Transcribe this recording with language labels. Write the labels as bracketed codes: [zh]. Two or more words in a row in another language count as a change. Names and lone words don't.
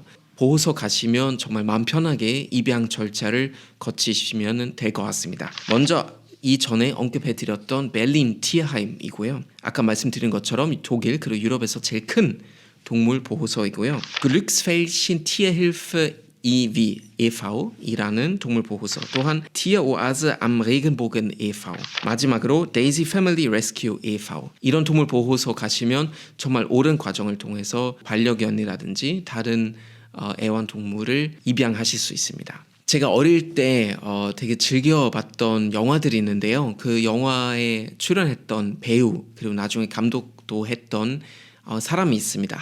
[ko] 보호소 가시면 정말 마음 편하게 입양 절차를 거치시면 될 것 같습니다. 먼저 이전에 언급해 드렸던 벨린 티하임이고요. 아까 말씀드린 것처럼 독일 그리고 유럽에서 제일 큰 동물 보호소이고요. Glücksfeldchen Tierhilfe e.V.이라는 동물 보호소, 또한 Tieroase am Regenbogen e.V., 마지막으로 Daisy Family Rescue e.V. 이런 동물 보호소 가시면 정말 옳은 과정을 통해서 반려견이라든지 다른 애완동물을 입양하실 수 있습니다. 제가 어릴 때 되게 즐겨봤던 영화들이 있는데요. 그 영화에 출연했던 배우 그리고 나중에 감독도 했던 사람이 있습니다.